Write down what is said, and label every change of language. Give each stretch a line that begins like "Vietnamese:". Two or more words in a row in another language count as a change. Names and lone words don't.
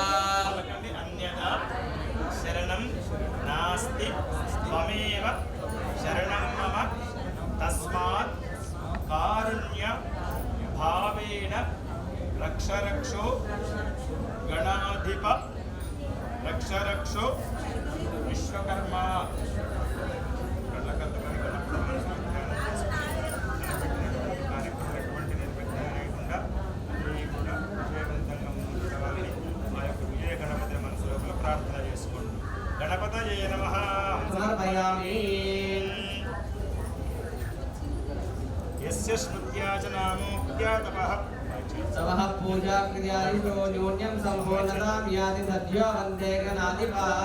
Sanskrit: अन्यथा शरणं नास्ति त्वमेव शरणं मम तस्मात् कारुण्य भावेन रक्षरक्षो गणाधिप रक्षरक्षो विश्वकर्मा
Telugu: ప్రార్థన చేసుకోండి
Sanskrit: గణపతయే నమః సమర్పయామి यस्य स्मृत्या च नामोक्त्या तपः समः पूजा क्रियादिषु न्यून्यं सम्पूर्णतां याति सद्यो वन्दे गणाधिपा